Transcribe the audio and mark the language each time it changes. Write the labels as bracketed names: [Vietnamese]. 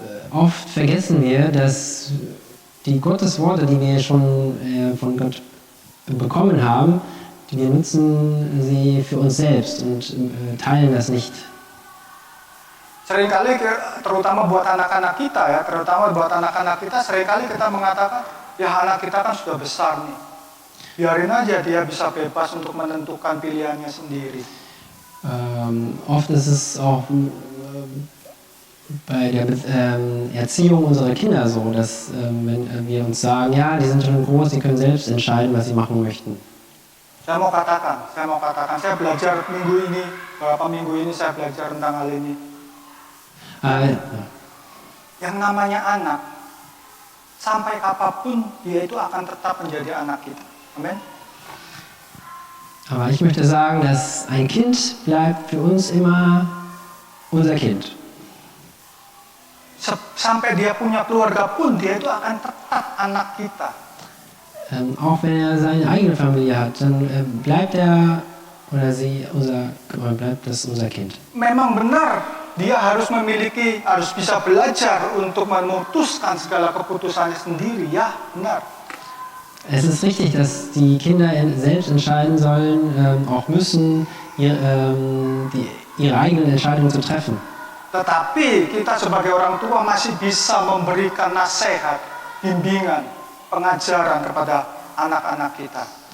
[German] Oft vergessen wir, dass die Gottesworte, die wir schon von Gott bekommen haben, wir nutzen sie für uns selbst und teilen das nicht. [Indonesian] Seringkali, terutama buat anak-anak kita, seringkali kita mengatakan, ya anak kita kan sudah besar nih, biarin aja dia bisa bebas untuk menentukan pilihannya sendiri. [German] Oft ist es auch bei der Erziehung unserer Kinder so, dass wenn wir uns sagen, ja, die sind schon groß, die können selbst entscheiden, was sie machen möchten. [Indonesian] Saya mau katakan, saya belajar beberapa minggu ini saya belajar tentang hal ini. Yang namanya anak, sampai apapun dia itu akan tetap menjadi anak kita. Amen. [German] Aber ich möchte sagen, dass ein Kind bleibt für uns immer unser Kind. [Indonesian] Sampai dia punya keluarga pun dia itu akan tetap anak kita. [German] Auch wenn er seine eigene Familie hat, dann bleibt er oder bleibt das unser Kind. [Indonesian] Memang benar, dia harus bisa belajar untuk memutuskan segala keputusannya sendiri. Ya, benar. [German] Es ist richtig, dass die Kinder selbst entscheiden sollen, auch müssen, ihre eigenen Entscheidungen zu treffen. [Indonesian] Tetapi kita sebagai orang tua masih bisa memberikan nasihat, bimbingan, pengajaran kepada anak-anak kita.